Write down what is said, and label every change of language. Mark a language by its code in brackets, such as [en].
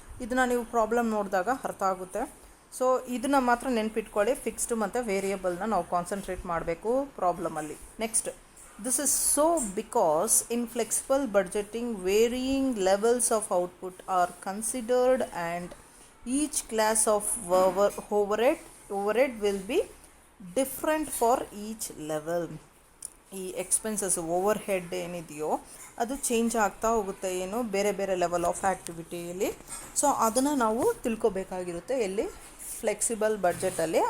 [kn] ಇದನ್ನು ನೀವು ಪ್ರಾಬ್ಲಮ್ ನೋಡಿದಾಗ ಅರ್ಥ ಆಗುತ್ತೆ. ಸೊ ಇದನ್ನು ಮಾತ್ರ ನೆನ್ಪಿಟ್ಕೊಳ್ಳಿ, ಫಿಕ್ಸ್ಡ್ ಮತ್ತು ವೇರಿಯಬಲ್ನ ನಾವು ಕಾನ್ಸಂಟ್ರೇಟ್ ಮಾಡಬೇಕು ಪ್ರಾಬ್ಲಮಲ್ಲಿ. [en] Next, this is so because in flexible budgeting varying levels of output are considered and each class of overhead will be different for each level. [kn] ಈ ಎಕ್ಸ್ಪೆನ್ಸಸ್ ಓವರ್ ಹೆಡ್ ಏನಿದೆಯೋ ಅದು change ಆಗ್ತಾ ಹೋಗುತ್ತೆ, ಏನು ಬೇರೆ ಬೇರೆ ಲೆವೆಲ್ ಆಫ್ ಆ್ಯಕ್ಟಿವಿಟಿಯಲ್ಲಿ. ಸೊ ಅದನ್ನು ನಾವು ತಿಳ್ಕೊಬೇಕಾಗಿರುತ್ತೆ ಎಲ್ಲಿ, ಫ್ಲೆಕ್ಸಿಬಲ್ ಬಡ್ಜೆಟಲ್ಲಿ.